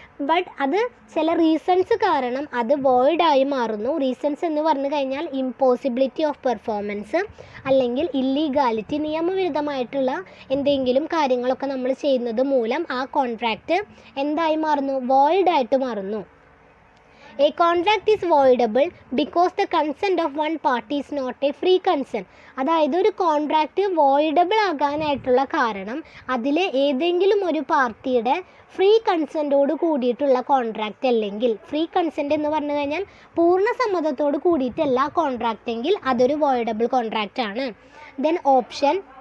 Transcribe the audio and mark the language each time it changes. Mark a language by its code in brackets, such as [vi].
[ml] but അത് ചില reasons കാരണം അത് void ആയി മാറുന്നു. റീസൺസ് എന്ന് പറഞ്ഞു കഴിഞ്ഞാൽ ഇമ്പോസിബിലിറ്റി ഓഫ് പെർഫോമൻസ് അല്ലെങ്കിൽ ഇല്ലീഗാലിറ്റി, നിയമവിരുദ്ധമായിട്ടുള്ള എന്തെങ്കിലും കാര്യങ്ങളൊക്കെ നമ്മൾ ചെയ്യുന്നത് മൂലം ആ കോൺട്രാക്റ്റ് എന്തായി മാറുന്നു? void ആയിട്ട് മാറുന്നു. [en] A contract is voidable because the consent of one party is not a free consent. [ml] അതായത് ഒരു കോൺട്രാക്റ്റ് വോയിഡബിൾ ആകാനായിട്ടുള്ള കാരണം അതിൽ ഏതെങ്കിലും ഒരു പാർട്ടിയുടെ ഫ്രീ കൺസെൻറ്റോട് കൂടിയിട്ടുള്ള കോൺട്രാക്റ്റ് അല്ലെങ്കിൽ ഫ്രീ കൺസെൻറ്റ് എന്ന് പറഞ്ഞു കഴിഞ്ഞാൽ പൂർണ്ണ സമ്മതത്തോട് കൂടിയിട്ടല്ല കോൺട്രാക്റ്റ് എങ്കിൽ അതൊരു വോയിഡബിൾ കോൺട്രാക്റ്റ് ആണ്. Then option.